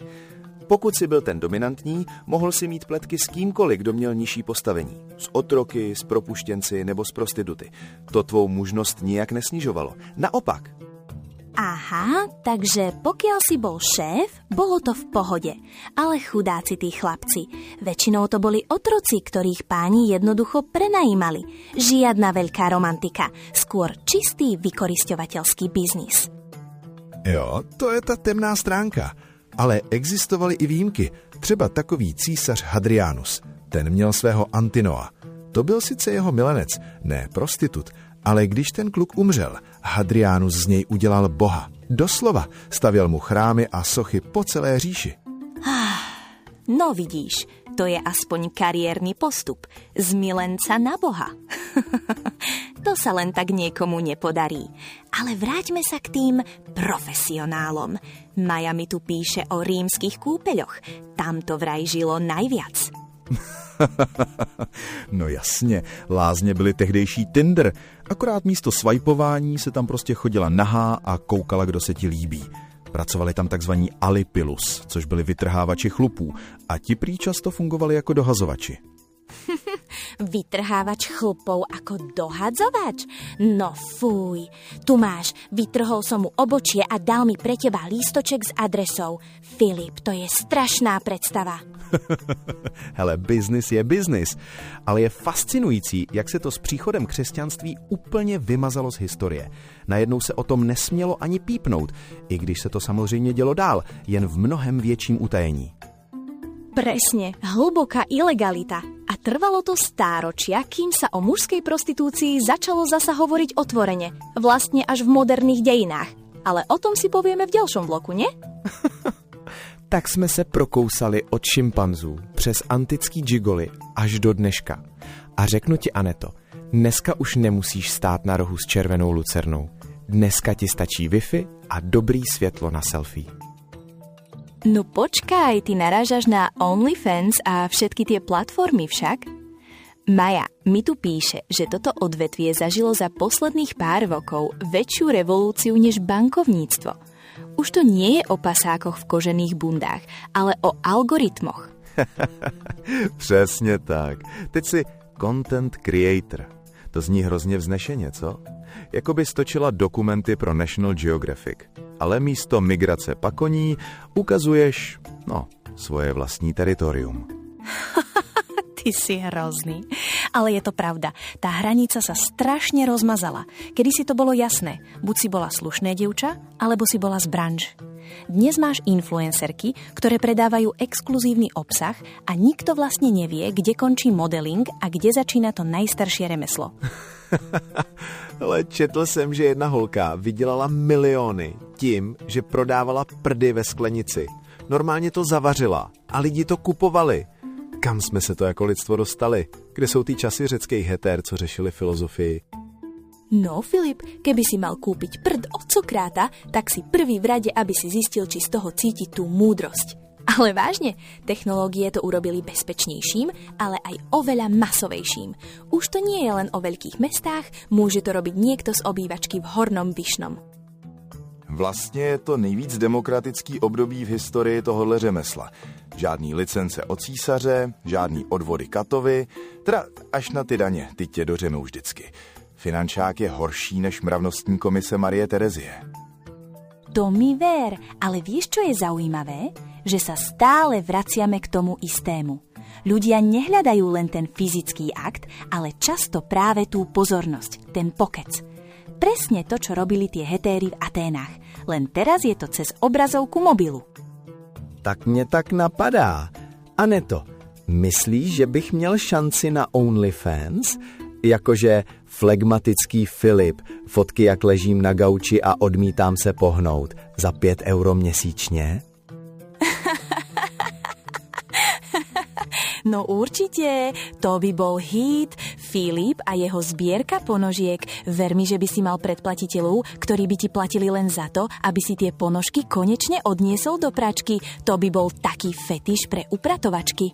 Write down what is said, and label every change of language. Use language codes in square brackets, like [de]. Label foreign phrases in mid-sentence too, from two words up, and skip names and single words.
[cs] Pokud si byl ten dominantní, mohl si mít pletky s kýmkoliv, kdo měl nižší postavení. S otroky, s propuštěnci nebo s prostituty. To tvou mužnost nijak nesnižovalo. Naopak. [sk] Aha, takže pokiaľ si bol šéf, bolo to v pohode. Ale chudáci tí chlapci. Väčšinou to boli otroci, ktorých páni jednoducho prenajímali. Žiadna veľká romantika, skôr čistý vykorisťovateľský biznis. [cs] Jo, to je ta temná stránka. Ale existovaly i výjimky. Třeba takový císař Hadrianus. Ten měl svého Antinoa. To byl sice jeho milenec, ne prostitut, ale když ten kluk umřel, Hadrianus z něj udělal boha. Doslova stavěl mu chrámy a sochy po celé říši. [sk] No vidíš, to je aspoň kariérny postup. Z milenca na Boha. To sa len tak niekomu nepodarí. Ale vráťme sa k tým profesionálom. Maja mi tu píše o rímskych kúpeľoch. Tam to vraj žilo najviac. [cs] No jasně, lázně byly tehdejší Tinder. Akorát místo swipování se tam prostě chodila nahá a koukala, kdo se ti líbí. Pracovali tam takzvaní alipilus, což byli vytrhávači chlupů, a ti prý často fungovali jako dohazovači. [sk] Vytrhávač chlupov ako dohadzovač? No fuj, tu máš, vytrhol som mu obočie a dal mi pre teba lístoček s adresou. Filip, to je strašná predstava. [cs] Hele, biznis je biznis, ale je fascinující, jak se to s příchodem křesťanství úplně vymazalo z historie. Najednou se o tom nesmělo ani pípnout, i když se to samozřejmě dělo dál, jen v mnohem větším utajení. [sk] Presne, hlboká ilegalita. A trvalo to stáročia, kým sa o mužskej prostitúcii začalo zasa hovoriť otvorene. Vlastne až v moderných dejinách. Ale o tom si povieme v ďalšom bloku, ne? [cs] Tak jsme se prokousali od šimpanzů přes antický džigoly až do dneška. A řeknu ti, Aneto, dneska už nemusíš stát na rohu s červenou lucernou. Dneska ti stačí Wi-Fi a dobrý světlo na selfie. [sk] No počkaj, ty narážaš na OnlyFans a všetky tie platformy však? Maja mi tu píše, že toto odvetvie zažilo za posledných pár rokov väčšiu revolúciu než bankovníctvo. Už to nie je o pasákoch v kožených bundách, ale o algoritmoch. [cs] Přesně tak. Teď si [en] content creator. [cs] To zní hrozně vznešeně, co? Jako by stočila dokumenty pro National Geographic. Ale místo migrace pakoní ukazuješ, svoje vlastní teritorium. [sk] Ty si hrozný. Ale je to pravda. Tá hranica sa strašne rozmazala. Kedysi to bolo jasné. Buď si bola slušné dievča, alebo si bola z branž. Dnes máš influencerky, ktoré predávajú exkluzívny obsah a nikto vlastne nevie, kde končí modeling a kde začína to najstaršie remeslo. [cs] Ale četl jsem, že jedna holka vydělala miliony tím, že prodávala prdy ve sklenici. Normálně to zavařila a lidi to kupovali. Kam jsme se to jako lidstvo dostali? Kde jsou ty časy řeckých hetér, co řešili filozofii? [sk] No, Filip, keby si mal kúpiť prd od Sokráta, tak si prvý v rade, aby si zistil, či z toho cíti tú múdrosť. Ale vážne, technológie to urobili bezpečnejším, ale aj oveľa masovejším. Už to nie je len o veľkých mestách, môže to robiť niekto z obývačky v Hornom Vyšnom. [cs] Vlastně je to nejvíc demokratický období v historii tohohle řemesla. Žádný licence od císaře, žádný odvody katovi, teda až na ty daně, ty tě dořemou vždycky. Finančák je horší než mravnostní komise Marie Terezie. [sk] To mi ver, ale vieš, čo je zaujímavé? Že sa stále vraciame k tomu istému. Ľudia nehľadajú len ten fyzický akt, ale často práve tú pozornosť, ten pokec. Presne to, čo robili tie hetéry v Aténách. Len teraz je to cez obrazovku mobilu. [cs] Tak mě tak napadá. Aneto, myslíš, že bych měl šanci na OnlyFans? Jakože flegmatický Filip, fotky jak ležím na gauči a odmítám se pohnout za 5 € měsíčně? [sk] No určite, to by bol hit. Filip a jeho zbierka ponožiek. Ver mi, že by si mal predplatiteľov, ktorí by ti platili len za to, aby si tie ponožky konečne odniesol do pračky. To by bol taký fetiš pre upratovačky.